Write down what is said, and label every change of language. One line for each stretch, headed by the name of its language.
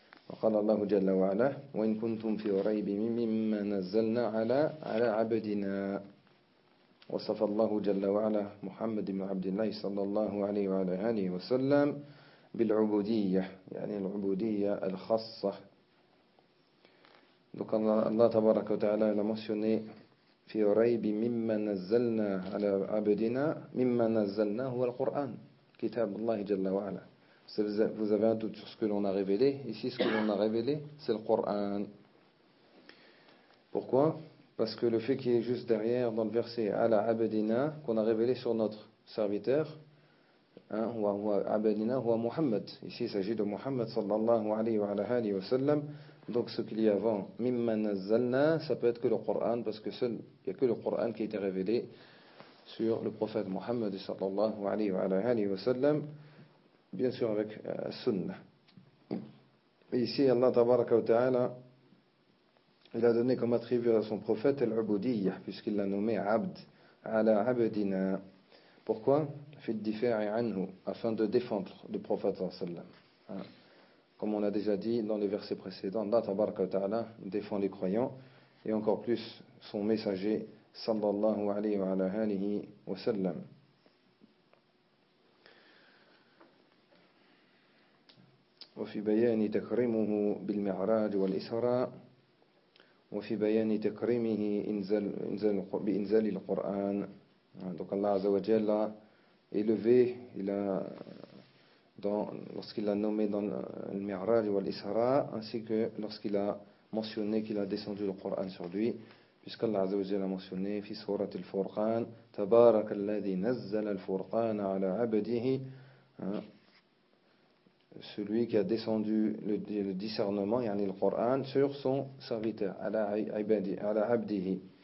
Arabic: وقال الله جل وعلا وإن كنتم في ريب مما نزلنا على عبدنا وصف الله جل وعلا محمد بن عبد الله صلى الله عليه وعلى آله وسلم بالعبودية يعني العبودية الخاصة. Donc Allah تبارك وتعالى
French: a mentionné
Arabic: في ريب مما نزلنا على عبدنا مما نزلنا هو القرآن كتاب الله جل وعلا.
French: Vous avez un doute sur ce que l'on a révélé. Ici, ce que l'on a révélé, c'est le Coran. Pourquoi? Parce que le fait qu'il est juste derrière dans le verset Ala Abedina, qu'on a révélé sur notre serviteur, Abedina, ou Muhammad. Ici, il s'agit de Muhammad sallallahu alayhi wa alayhi wa sallam. Donc, ce qu'il y a avant, Mimma Nazalna, ça peut être que le Coran, parce que seul, il n'y a que le Coran qui a été révélé sur le prophète Muhammad sallallahu alayhi wa alayhi wa sallam. Bien sûr avec sunnah. Ici, Allah tabaraka wa ta'ala, il a donné comme attribut à son prophète al-ubudiyya, puisqu'il l'a nommé abd, ala abdina. Pourquoi?
Arabic: Fid difa'i anhu,
French: afin de défendre le prophète sallallahu alayhi wa sallam. Comme on l'a déjà dit dans les versets précédents, Allah tabaraka wa ta'ala défend les croyants, et encore plus son messager sallallahu alayhi wa alayhi wa sallam.
Arabic: وفي بيان تكريمه بالمعراج والإسراء وفي بيان تكريمه بإنزال القرآن.
French: Donc Allah عز وجل a élevé, lorsqu'il a nommé dans le mi'raj ou l'isra, ainsi que lorsqu'il a mentionné qu'il a descendu le Coran sur lui, puisqu'Allah عز وجل a mentionné
Arabic: في سورة الفرقان تبارك الذي نزل الفرقان على عبده,
French: celui qui a descendu le discernement, yani le Coran, sur son serviteur,
Arabic: ala abdihi.